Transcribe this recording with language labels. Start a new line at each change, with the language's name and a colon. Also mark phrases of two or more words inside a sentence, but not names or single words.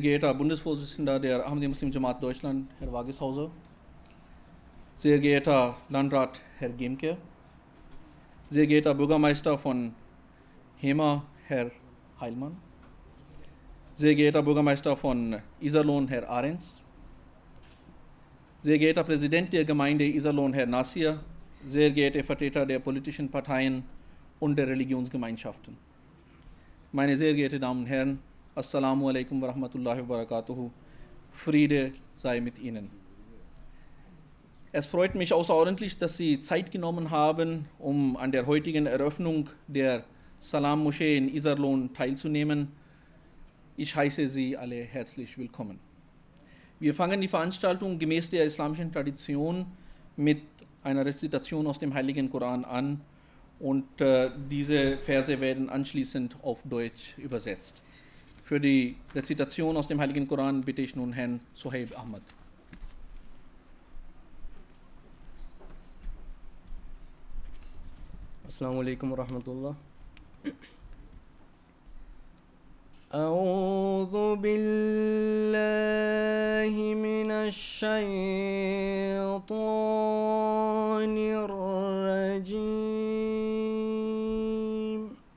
German: geehrter Bundesvorsitzender der Ahmadiyya Muslim Jamaat Deutschland, Herr Wageshauser, sehr geehrter Landrat Herr Gemke, sehr geehrter Bürgermeister von Hema, Herr Heilmann, sehr geehrter Bürgermeister von Iserlohn, Herr Ahrens, sehr geehrter Präsident der Gemeinde Iserlohn, Herr Nasir, sehr geehrte Vertreter der politischen Parteien und der Religionsgemeinschaften. Meine sehr geehrten Damen und Herren,
Arabic: السلام عليكم ورحمة الله وبركاته.
German: Friede sei mit Ihnen. Es freut mich außerordentlich, dass Sie Zeit genommen haben, um an der heutigen Eröffnung der Salam-Moschee in Iserlohn teilzunehmen. Ich heiße Sie alle herzlich willkommen. Wir fangen die Veranstaltung gemäß der islamischen Tradition mit einer Rezitation aus dem Heiligen Koran an. Und diese Verse werden anschließend auf Deutsch übersetzt. Für die Rezitation aus dem Heiligen Koran bitte ich nun Herrn Sohaib Ahmad.
Arabic: السلام عليكم ورحمة الله. أعوذ بالله من الشيطان الرجيم.